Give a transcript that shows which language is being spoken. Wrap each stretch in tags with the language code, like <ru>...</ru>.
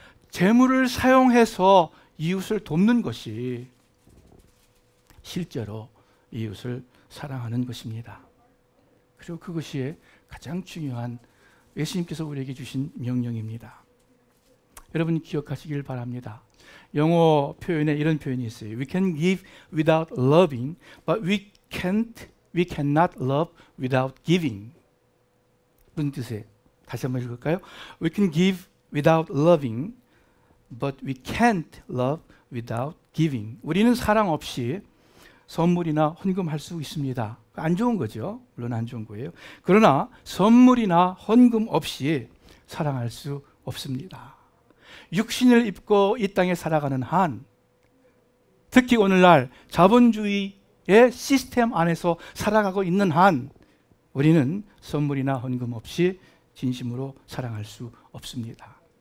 <ko>재물을 사용해서 이웃을 돕는 것이 실제로 이웃을 사랑하는 것입니다. 그리고 그것이 가장 중요한 예수님께서 우리에게 주신 명령입니다. 여러분 기억하시길 바랍니다. 영어 표현에 이런 표현이 있어요.</ko> <en>We can give without loving, but we cannot love without giving.</en> <ko>무슨 뜻이에요? 다시 한번 읽을까요?</ko> <en>We can give without loving, but we can't love without giving.</en> <ko>우리는 사랑 없이 선물이나 헌금할 수 있습니다. 안 좋은 거죠. 물론 안 좋은 거예요. 그러나 선물이나 헌금 없이 사랑할 수 없습니다. 육신을 입고 이 땅에 살아가는 한, 특히 오늘날 자본주의의 시스템 안에서 살아가고 있는 한, 우리는 선물이나 헌금 없이 진심으로 사랑할 수 없습니다.</ko>